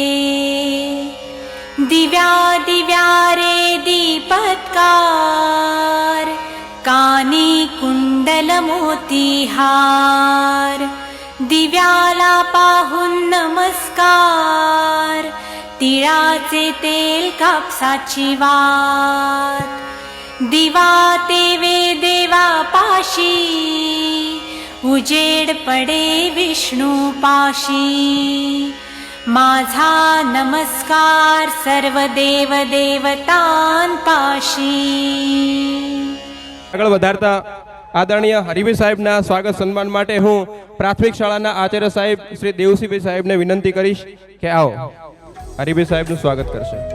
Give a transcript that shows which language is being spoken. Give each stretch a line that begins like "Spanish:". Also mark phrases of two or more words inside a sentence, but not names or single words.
Marathi: दिव्या दिव्या रे दीपत्कार, कानी कुंडल मोतीहार, दिव्याला पाहून नमस्कार, तिळाचे तेल कापसाची वात, दिवा तेवे देवा पाशी, उजेड पडे विष्णू पाशी, माझा नमस्कार सर्व देव देवतां पाशी।
Gujarati: આગળ વધારતા આદરણીય હરિભાઈ સાહેબના સ્વાગત સન્માન માટે હું પ્રાથમિક શાળાના આચાર્ય સાહેબ શ્રી દેવસિંહભાઈ સાહેબને વિનંતી કરીશ કે આવો હરિભાઈ સાહેબનું સ્વાગત કરશે।